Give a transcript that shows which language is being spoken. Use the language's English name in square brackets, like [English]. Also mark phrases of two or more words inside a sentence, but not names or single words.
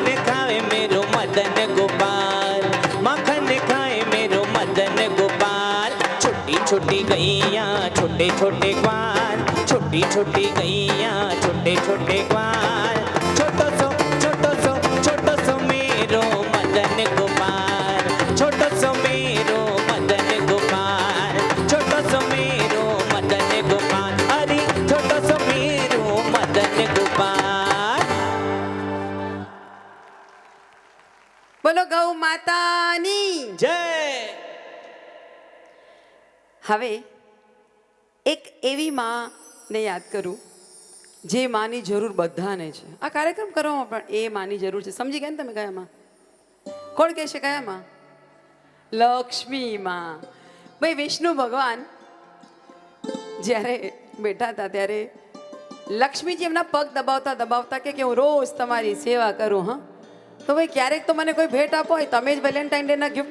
[Braj] खावे मेरो मदन गोपाल माखन खाए मेरो मदन गोपाल छोटी छोटी गैया छोटे छोटे ग्वाल छोटी छोटी गैया छोटे छोटे ग्वाल छोटो सो मेरो मदन गोपाल छोटो सो मेरो मदन गोपाल छोटो सो मेरो मदन गोपाल अरे छोटो सो मेरो मदन गोपाल [Gujarati] બોલો ગૌ માતાની जय હવે એક એવી માને યાદ કરું જે માની જરૂર બધાને છે આ કાર્યક્રમ કરવામાં પણ એ માની જરૂર છે સમજી ગયા ને તમે કયા માં કોણ કહેશે કયા માં લક્ષ્મી માં ભાઈ વિષ્ણુ ભગવાન જ્યારે બેઠા હતા ત્યારે લક્ષ્મીજી એમના પગ દબાવતા દબાવતા કે હું રોજ તમારી સેવા કરું હા તો ભાઈ ક્યારેક તો મને કોઈ ભેટ આપો હોય તમે જ વેલેન્ટાઇન ડેના ગિફ્ટ